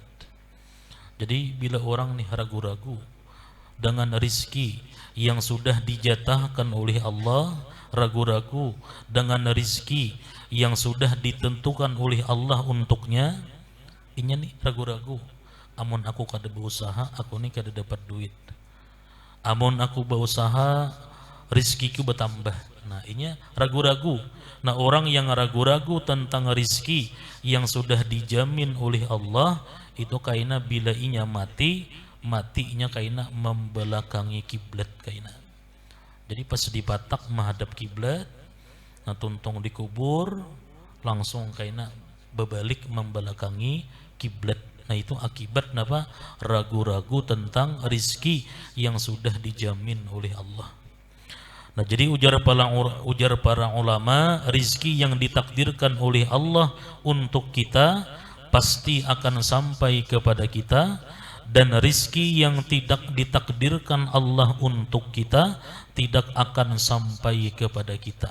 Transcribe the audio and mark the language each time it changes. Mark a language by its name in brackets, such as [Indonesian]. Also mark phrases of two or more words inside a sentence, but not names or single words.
[Indonesian] Jadi bila orang nih ragu-ragu dengan rizki yang sudah dijatahkan oleh Allah, ragu-ragu dengan rizki yang sudah ditentukan oleh Allah untuknya, ini nih ragu-ragu. [Banjar] Amun aku kada berusaha, aku nih kada dapat duit. Amun aku berusaha, rizkiku bertambah. [Indonesian] Nah, ini ragu-ragu. Nah, orang yang ragu-ragu tentang rizki yang sudah dijamin oleh Allah, [Banjar] itu kaina bila inya mati, matinya kaina membelakangi kiblat kaina. Jadi pas dipatak menghadap kiblat, nah tuntung dikubur, langsung kaina berbalik membelakangi kiblat. [Indonesian] Nah, itu akibat apa? Ragu-ragu tentang rizki yang sudah dijamin oleh Allah. Nah, jadi ujar para ulama, rizki yang ditakdirkan oleh Allah untuk kita pasti akan sampai kepada kita, dan rizki yang tidak ditakdirkan Allah untuk kita tidak akan sampai kepada kita.